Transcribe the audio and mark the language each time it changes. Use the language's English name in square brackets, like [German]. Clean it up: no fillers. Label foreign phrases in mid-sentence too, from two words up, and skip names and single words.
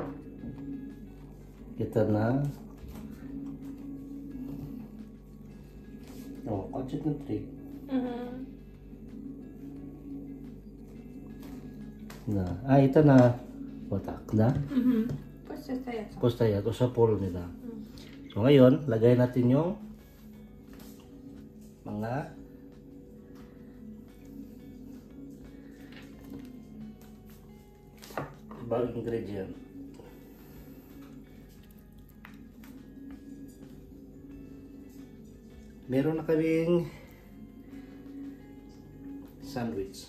[Russian] Это на... О, хочет внутри. Да. А это на... Вот так, да? Пусть остается. Пусть стоят, уже полный, да. [Filipino] So ngayon, lagay natin yung mga ibang ingredient. Meron na kaming sandwich.